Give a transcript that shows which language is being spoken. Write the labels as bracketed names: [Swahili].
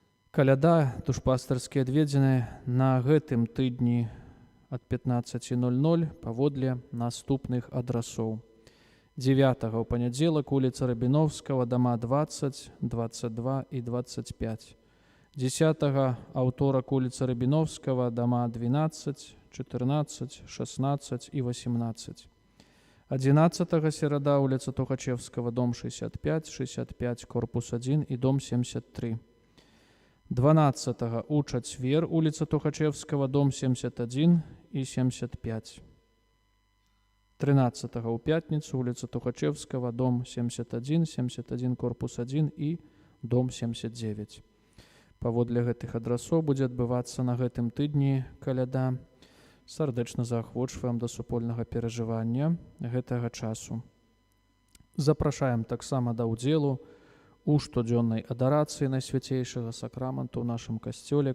[Belarusian] Каляда душпастырскія адведзены на гэтым тыдні ад 15:00 паводле наступных адрасоў. 9-го у панядзелак уліца Рабіновскага, дома 20, 22 і 25. 10-го аўторак уліца Рабіновскага, дома 12, 14, 16 і 18. [Russian] 11-го середа улица Тухачевского, дом 65, 65, корпус 1 и дом 73. 12-го у четвер улица Тухачевского, дом 71 и 75. 13-го у пятницу улица Тухачевского, дом 71, 71, корпус 1 и дом 79. [Belarusian] Паводле гэтых адрасоў будзе адбывацца на гэтым тыдні каляда. Сардэчна заахвочваем да супольнага перажывання гэтага часу. Запрашаем таксама да ўдзелу у штодзённай адарацыі Найсвяцейшага сакраменту ў нашым касцёле.